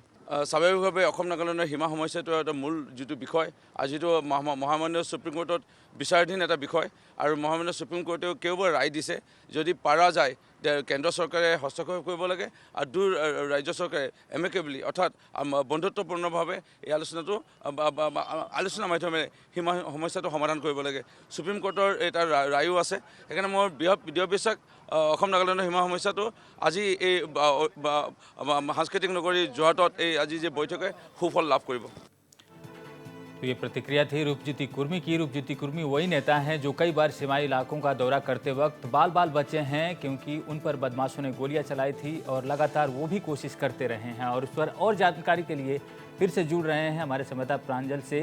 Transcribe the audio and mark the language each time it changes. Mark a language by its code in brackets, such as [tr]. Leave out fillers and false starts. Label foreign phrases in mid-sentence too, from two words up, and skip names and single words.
[as] স্বাভাৱিকভাৱে অসম নাগালেণ্ডৰ সীমা সমস্যাটো এটা মূল যিটো বিষয়, আৰু যিটো মহামান্য সুপ্ৰিম কোৰ্টত বিচাৰাধীন এটা বিষয়, আৰু মহামান্য সুপ্ৰিম কোৰ্টেও কেইবাৰ ৰায় দিছে, যদি পাৰা যায় কেন্দ্ৰ চৰকাৰে হস্তক্ষেপ কৰিব লাগে আৰু ৰাজ্য চৰকাৰে এমিকেবলি অৰ্থাৎ বন্ধুত্বপূৰ্ণভাৱে এই আলোচনাৰ মাধ্যমেৰে সীমা সমস্যাটো সমাধান কৰিব লাগে। সুপ্ৰিম কোৰ্টৰ এটা ৰায়ো আছে। সেইকাৰণে মোৰ দৃঢ় বিশ্বাস অসম নাগালেণ্ডৰ সীমা সমস্যাটো আজি এই সাংস্কৃতিক নগৰী যোৰহাটত এই আজি যে বৈঠকে সুফল লাভ কৰিব। [hi] तो ये प्रतिक्रिया थी रूपज्योति कुर्मी की। रूपज्योति कुर्मी वही नेता हैं जो कई बार सीमाई इलाकों का दौरा करते वक्त बाल बाल बचे हैं, क्योंकि उन पर बदमाशों ने गोलियां चलाई थी और लगातार वो भी कोशिश करते रहे हैं। और उस पर और जानकारी के लिए फिर से जुड़ रहे हैं हमारे संवाददाता प्रांजल से।